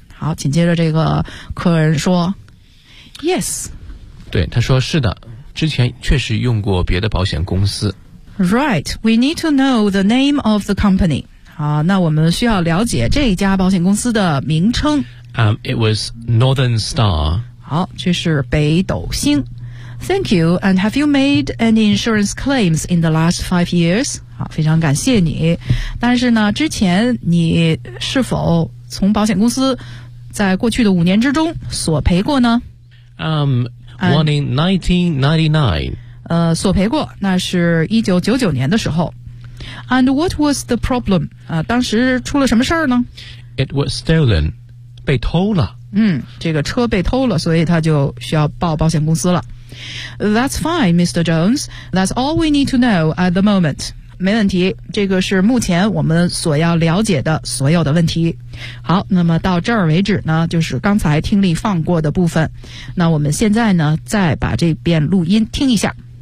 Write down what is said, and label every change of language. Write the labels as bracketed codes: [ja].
[zh] 好，紧接着这个客人说 ，Yes，对，他说是的，之前确实用过别的保险公司。 [en] Right， we need to know the name of the company。 [zh] 好，那我们需要了解这一家保险公司的名称。 [en] It was Northern Star。 [zh] 好，这是北斗星。 [en] Thank you, and have you made any insurance claims in the last 5 years? [zh] 好，非常感谢你。但是呢，之前你是否从保险公司在过去的五年之中索赔过呢？ [en] One in 1999。 [zh] 索赔过，那是1999年的时候。 [en] And what was the problem? [zh] 当时出了什么事儿呢？ [en] It was stolen， [zh] 被偷了。这个车被偷了，所以他就需要报保险公司了。 [en] That's fine, Mr. Jones. That's all we need to know at the moment. [zh] 没问题，这个是目前我们所要了解的所有的问题。好，那么到这儿为止呢，就是刚才听力放过的部分。那我们现在呢，再把这遍录音听一下。